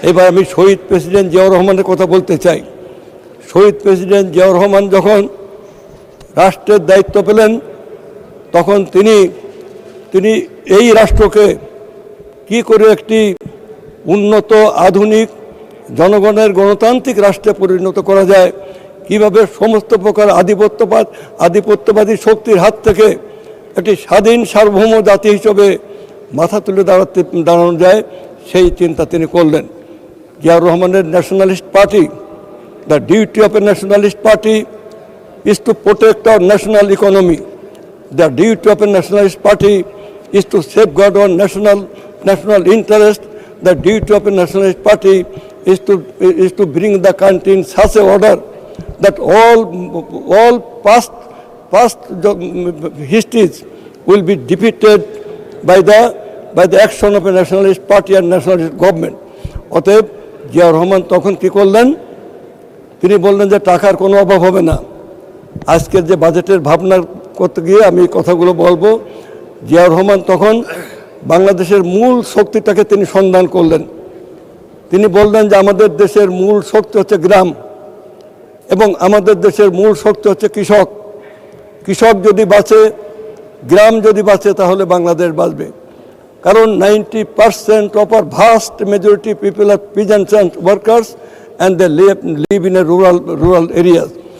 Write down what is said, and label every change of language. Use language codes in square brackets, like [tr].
[bn] আমি শহীদ প্রেসিডেন্ট জিয়াউর রহমানের কথা বলতে চাই। শহীদ প্রেসিডেন্ট জিয়াউর রহমান যখন রাষ্ট্রের দায়িত্ব পেলেন, তখন তিনি এই রাষ্ট্রকে কি করে একটি উন্নত, আধুনিক, জনগণের গণতান্ত্রিক রাষ্ট্রে পরিণত করা যায়, কিভাবে সমস্ত প্রকার আধিপত্যবাদী শক্তির হাত থেকে একটি স্বাধীন সার্বভৌম জাতি হিসেবে মাথা তুলে দাঁড়ানো যায়, সেই চিন্তা তিনি করলেন। [en] জিয়াউর রহমানের nationalist party, the duty of a nationalist party is to protect our national economy. The duty of a nationalist party is to safeguard our national interest. The duty of a nationalist party is to bring the country in such a order that all past histories will be defeated by the action of a nationalist party and nationalist government. [bn] অতএব জিয়াউর রহমান তখন কি করলেন? তিনি বললেন যে টাকার কোনো অভাব হবে না। আজকের যে বাজেটের ভাবনা করতে গিয়ে আমি কথাগুলো বলবো। জিয়াউর রহমান তখন বাংলাদেশের মূল শক্তিটাকে তিনি সন্ধান করলেন। তিনি বললেন যে আমাদের দেশের মূল শক্তি হচ্ছে গ্রাম, এবং আমাদের দেশের মূল শক্তি হচ্ছে কৃষক। কৃষক যদি বাঁচে, গ্রাম যদি বাঁচে, তাহলে বাংলাদেশ বাঁচবে। [en] কারণ 90% of our vast majority people are peasants and workers and they live in a rural areas.